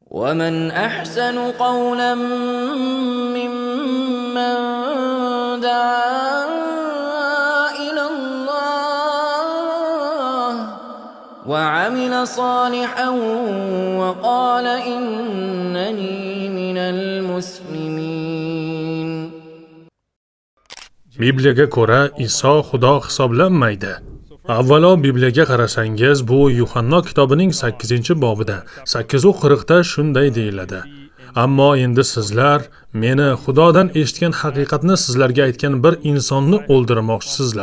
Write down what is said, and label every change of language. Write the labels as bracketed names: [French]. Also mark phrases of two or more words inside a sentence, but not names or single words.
[Arabic] وَمَنْ أَحْسَنُ قَوْلًا مِّمَّنْ دَعَا إِلَى اللَّهِ وَعَمِلَ صَالِحًا وَقَالَ إِنَّنِي مِنَ الْمُسْلِمِينَ. [Uzbek] Bibliyaga ko'ra Iso Xudo hisoblanmaydi. Avvalo Bibliyaga qarasangiz, bu Yuhanno kitobining 8-bobida 8:40da shunday deyiladi. Ammo endi sizlar meni Xudodan eshitgan haqiqatni sizlarga aytgan bir insonni o'ldirmoqchisizlar.